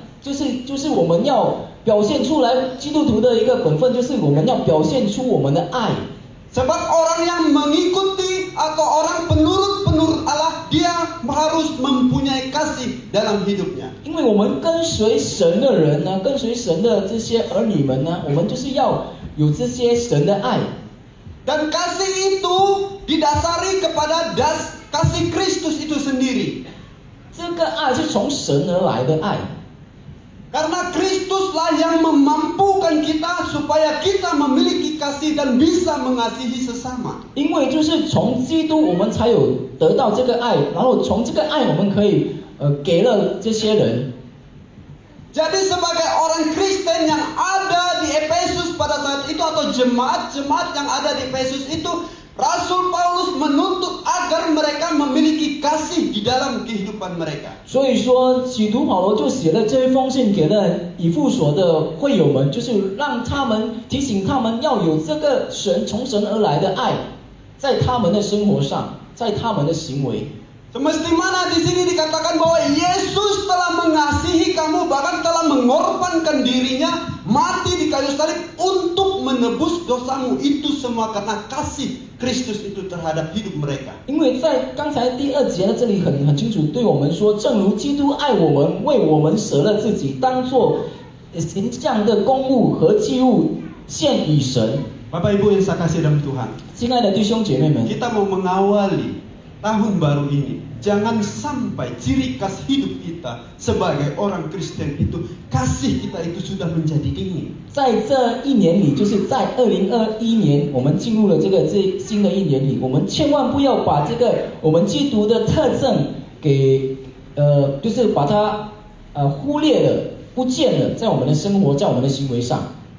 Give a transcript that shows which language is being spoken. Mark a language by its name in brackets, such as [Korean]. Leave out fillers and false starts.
[Chinese] 就是我们要表现出来基督徒的一个本分，就是我们要表现出我们的爱。 [Indonesian] Sebab orang yang mengikuti atau orang penurut Allah, dia harus mempunyai kasih dalam hidupnya. [Chinese] 因为我们跟随神的人呢，跟随神的这些儿女们呢，我们就是要有这些神的爱。 [Indonesian] Dan kasih itu didasari kepada kasih Kristus itu sendiri. [Chinese] 这个爱是从神而来的爱。 [Indonesian] Karena Kristuslah yang memampukan kita supaya kita memiliki kasih dan bisa mengasihi sesama. [Chinese] 因为就是从基督我们才有得到这个爱，然后从这个爱我们可以给了这些人。 [Indonesian] Jadi sebagai orang Kristen yang ada di Efesus pada saat itu atau jemaat-jemaat yang ada di Efesus itu, Rasul Paulus menuntut agar mereka memiliki kasih di dalam kehidupan mereka. [Chinese] 所以说，使徒保罗就写了这一封信给了以弗所的会友们，就是让他们提醒他们要有这个从神而来的爱，在他们的生活上，在他们的行为。 [Indonesian] Semestinya di sini dikatakan bahwa Yesus telah mengasihi kamu, bahkan telah mengorbankan dirinya mati di kayu salib untuk menebus dosamu. Itu semua karena kasih Kristus itu terhadap hidup mereka. [Chinese] 因为在刚才第2节呢，这里很清楚对我们说，正如基督爱我们，为我们舍了自己，当作形象的公物和祭物献与神。 [Indonesian] Bapak Ibu yang saya kasih dalam Tuhan, [Chinese] 亲爱的弟兄姐妹们， [Indonesian] kita mau mengawali tahun baru ini, jangan sampai ciri khas hidup kita sebagai orang Kristen itu kasih kita itu sudah menjadi ini. [Chinese] 在这一年里，就是在2021年，我们进入了这新的一年里，我们千万不要把这个我们基督的特征给就是把它忽略了、不见了，在我们的生活、在我们的行为上。